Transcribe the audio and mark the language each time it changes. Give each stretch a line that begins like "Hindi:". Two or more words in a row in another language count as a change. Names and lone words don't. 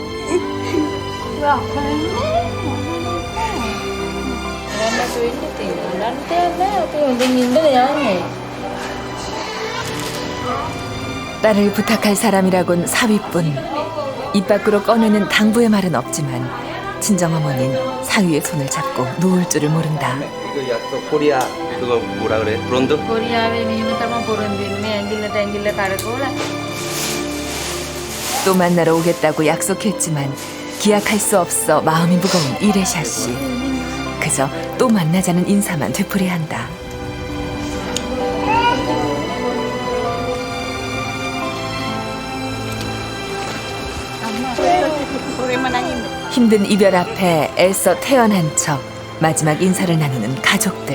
Korean: 딸을 부탁할 사람이라곤 사위뿐. 입 밖으로 꺼내는 당부의 말은 없지만 친정어머니는 사위의 손을 잡고 누울 줄을 모른다. 이거 약속 코리아 그거 뭐라 그래? 브론드?
Sinhala: කොරියාවේ මෙහෙම තමයි පොරොන්දු වෙන්නේ. ඇඟිල්ලට ඇඟිල්ල කරකවලා
Korean: 또 만나러 오겠다고 약속했지만 기약할 수 없어 마음이 무거운 이레샤 씨. 그저 또 만나자는 인사만 되풀이한다. 힘든 이별 앞에 애써 태어난 척 마지막 인사를 나누는 가족들.